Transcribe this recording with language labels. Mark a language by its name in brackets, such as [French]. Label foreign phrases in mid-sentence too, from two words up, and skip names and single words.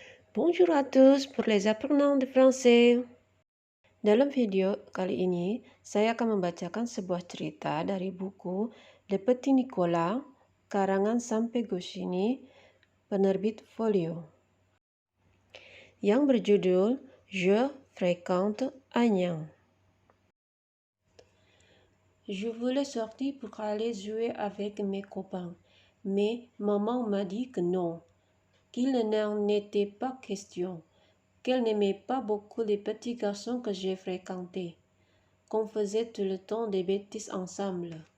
[French] Bonjour à tous pour les apprenants de français. [Indonesian] Dalam video kali ini, saya akan membacakan sebuah cerita dari buku Le Petit Nicolas, karangan Sampe Goscinny, penerbit Folio, yang berjudul Je fréquente Agnan. [French] Je voulais sortir pour aller jouer avec mes copains, mais maman m'a dit que non, qu'il n'en était pas question, qu'elle n'aimait pas beaucoup les petits garçons que j'ai fréquentés, qu'on faisait tout le temps des bêtises ensemble.